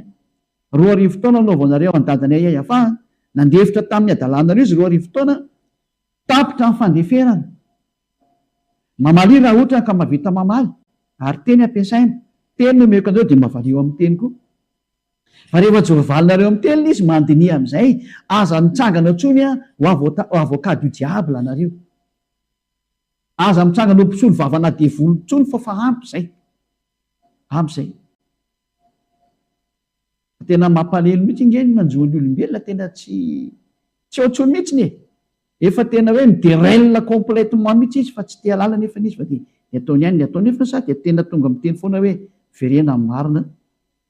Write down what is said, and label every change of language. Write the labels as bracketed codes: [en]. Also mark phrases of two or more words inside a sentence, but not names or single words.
[mg] 2 taona nanaovanareo an-dadanay Yayafa. Nandefitra tamin'ny adalanareo izy 2 taona. Tapitra ny fandeferana. Mamaly raha ohatra ka mavita mamaly. Ary teny ampiasaina. Teny no meko anareo dia mavalio amin'ny teny koa. Fa rehefa jovalinareo amin'ny teny izy mandiniha amin'izay, aza mitsangana tsony ho [fr] avocat du diable [mg] anareo. Aza mitsangana ho mpisolo vavana devoly tsony fa ampy izay. Ampy izay. Tena mampalelo mihitsy nge ny manjoany olombelona, tena tsy ohatsony mihitsy e. Efa tena hoe miderelina complètement mihitsy izy fa tsy te halala nefa izy fa dia ny ataony ihany ny atao nefa sa dia tena tonga miteny foana hoe verena amin'ny marina.